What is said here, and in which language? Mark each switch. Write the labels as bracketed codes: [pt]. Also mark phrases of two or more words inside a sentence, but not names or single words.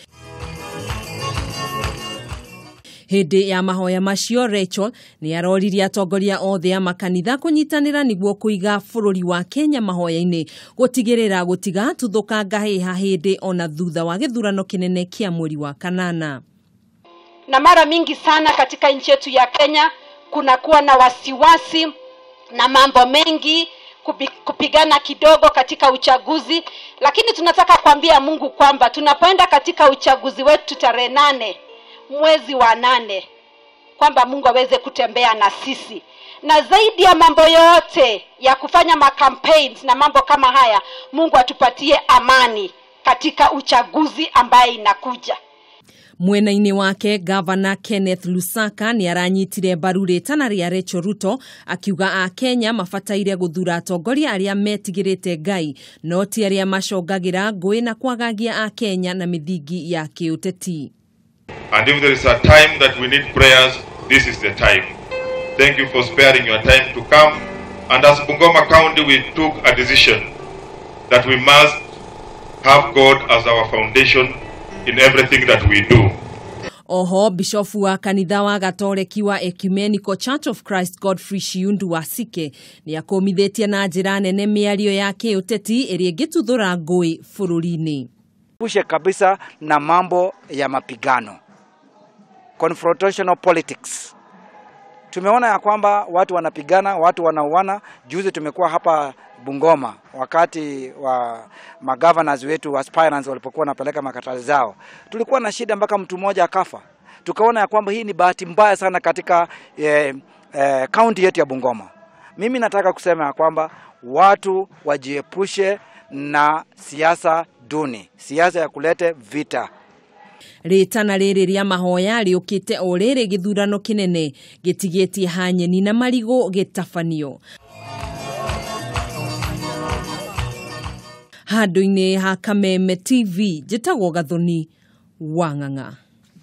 [ki] Hindi ya mahoya macio Rachael ni aroririe atongoria othe a makanitha kunyitanira niguo kuiga bururi wa Kenya mahoya-ini gutigirira gutiga tuthukanga hiha hindi ona thutha wa githurano kinene kia mweri wa kanana. [sw] Na mara mingi sana katika nchi yetu ya Kenya kunakuwa na wasiwasi na mambo mengi, kupigana kidogo katika uchaguzi, lakini tunataka kuambia Mungu kwamba tunapoenda katika uchaguzi wetu tarehe 8 mwezi wa 8 kwamba Mungu aweze kutembea na sisi, na zaidi ya mambo yote ya kufanya campaigns na mambo kama haya, Mungu atupatie amani katika uchaguzi ambaye inakuja. [ki] Mwena-ini wake Gavana Kenneth Lusaka ni aranyitire mbaru ritana ria Rachael Ruto akiuga Akenya mafataire guthura atongoria aria metigirite Ngai no ti aria macongagira ngui na kwagagia Akenya na mithingi ya kiuteti. [en] And if there is a time that we need prayers, this is the time. Thank you for sparing your time to come. And as Bungoma County, we took a decision that we must have God as our foundation in everything that we do. [ki] Oho, Bishofu wa kanitha wa Gatoreki wa Ecumenical Church of Christ Godfrey Shiundu wa Sike ni akomithetie na njira nene miario ya kiuteti iri ingituthura ngui bururi-ini. [sw] Pushe kabisa na mambo ya mapigano, [en] confrontational politics. [sw] Tumeona ya kwamba watu wanapigana, watu wanauana. Juzi tumekuwa hapa Bungoma wakati wa magovernors wetu aspirants walipokuwa wanapeleka makatali zao. Tulikuwa na shida mpaka mtu mmoja akafa. Tukaona ya kwamba hii ni bahati mbaya sana katika county yetu ya Bungoma. Mimi nataka kusema ya kwamba watu wajiepushe na siasa duni, siasa ya kulete vita. [ki] Ritana riri ria mahoya riukite o riri githurano kinene gitigetie hanyeni na marigo gitafanio. Handu-ini ha Kameme TV, jitagwo Gathoni, Wang'ang'a.